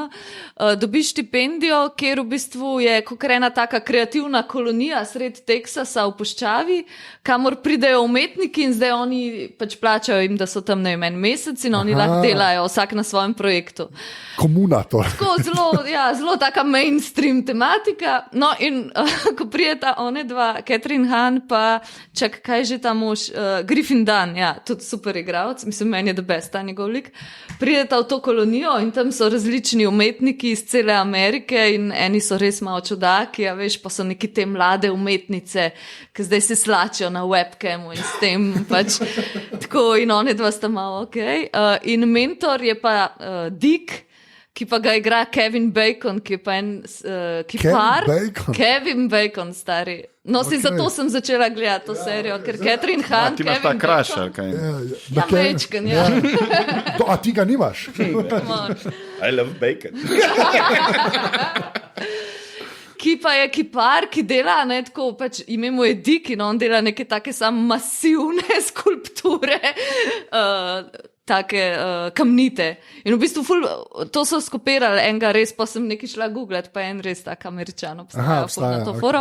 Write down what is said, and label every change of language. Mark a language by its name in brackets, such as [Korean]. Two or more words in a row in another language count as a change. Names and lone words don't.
[Slovenian] Dobi štipendijo, kjer v bistvu je kakor ena taka kreativna kolonija sred Teksasa v puščavi, kamor pridejo umetniki in zdaj oni pač plačajo jim, da so tam ne vem, en mesec in oni lahko delajo vsak na svojem projektu. Komuna to. Tako zelo taka mainstream tematika. No in ko prijeta one dva, Catherine Han pa čak, kaj že ta mož, Griffin Dunn, ja, tudi super igralec, mislim, meni je [English] the best [Slovenian] ta njegov lik. Prideta v to kolonijo in tam so različni umetniki iz cele Amerike in eni so res malo čudaki, a veš, pa so neki te mlade umetnice, ki zdaj se slačijo na webcamu in s tem pač tako in one dva sta malo ok. In mentor je pa Dick, ki pa ga igra Kevin Bacon, ki je pa en kipar. Kevin Bacon, stari. No, si zato sem začela gledati to serijo, ker Catherine Han, ti imaš ta kraš, ali kaj? Ja, večken, ja. A ti ga nimaš? [English] I love bacon. [Slovenian] Ki pa je kipar, ki dela, ne, tako, pač ime mu je Dick in on dela neke take sam masivne skulpture, take kamnite. In v bistvu to so skopirali enega res, pa sem nekaj šla googlat, pa en res tak Američan obstaja na to foro.